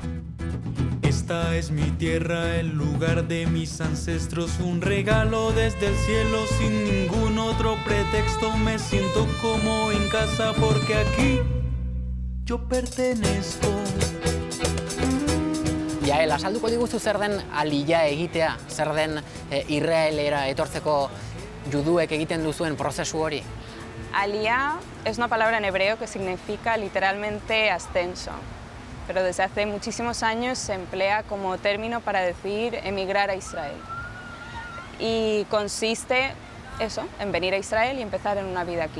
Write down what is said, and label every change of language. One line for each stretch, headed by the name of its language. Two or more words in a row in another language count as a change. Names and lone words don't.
Spanish: Esta es mi tierra, el lugar de mis ancestros, un regalo desde el cielo sin ningún otro pretexto. Me siento como en casa porque aquí yo pertenezco.
Basque: Jael, azalduko diguzu zer den alia egitea, zer den Israelera etortzeko juduek egiten duzuen prozesu hori?
Spanish: Aliyah es una palabra en hebreo que significa literalmente ascenso, pero desde hace muchísimos años se emplea como término para decir emigrar a Israel. Y consiste eso, en venir a Israel y empezar en una vida aquí.